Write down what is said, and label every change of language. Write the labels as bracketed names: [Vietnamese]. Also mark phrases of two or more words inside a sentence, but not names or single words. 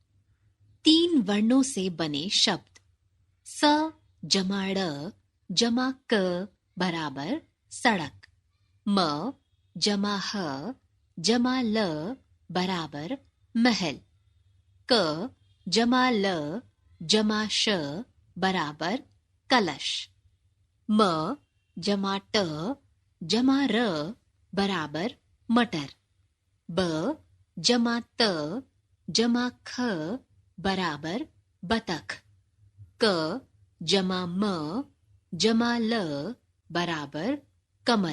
[Hindi] 3 वर्णों से बने शब्द। स जमा ड़ जमा क बराबर सड़क। म जमा ह जमा ल बराबर महल। क जमा ल जमा श बराबर कलश। म जमा ट जमा र बराबर मटर। ब जमा त जमा ख बराबर बतख। क जमा म जमा ल बराबर कमल।